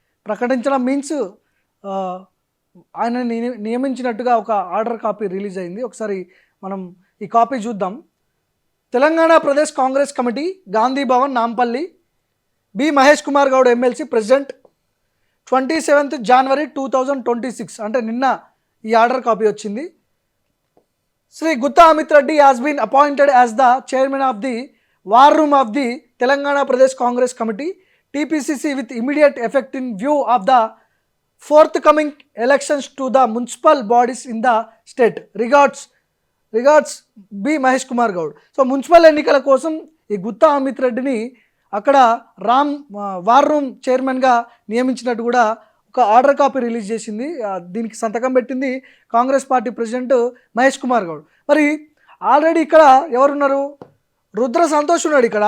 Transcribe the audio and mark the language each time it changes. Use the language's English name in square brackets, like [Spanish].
[Telugu] ప్రకటించడం మీన్స్ ఆహ్, ఆయనని నియమించినట్టుగా ఒక ఆర్డర్ కాపీ రిలీజ్ అయింది. ఒకసారి మనం ఈ కాపీ చూద్దాం. Telangana Pradesh Congress committee, Gandhi Bhavan, Nampally. B. Mahesh Kumar Goud MLC president. 27th January 2026 అంటే నిన్న ఈ ఆర్డర్ కాపీ వచ్చింది. [English] Shri Gutta Amit Reddy has been appointed as the chairman of the war room of the Telangana Pradesh Congress Committee TPCC with immediate effect in view of the forthcoming elections to the municipal bodies in the state. [Telugu] Regards B Mahesh Kumar Goud. So municipal ఎన్నికల కోసం ఈ గుత్తా అమిత్ రెడ్డిని అక్కడ war room చైర్మన్గా నియమించినట్టు కూడా ఒక order copy release చేసింది. దీనికి సంతకం పెట్టింది కాంగ్రెస్ పార్టీ ప్రెసిడెంట్ మహేష్ కుమార్ గౌడ్. మరి ఆల్రెడీ ఇక్కడ ఎవరున్నారు? రుద్ర సంతోష్ ఉన్నాడు ఇక్కడ.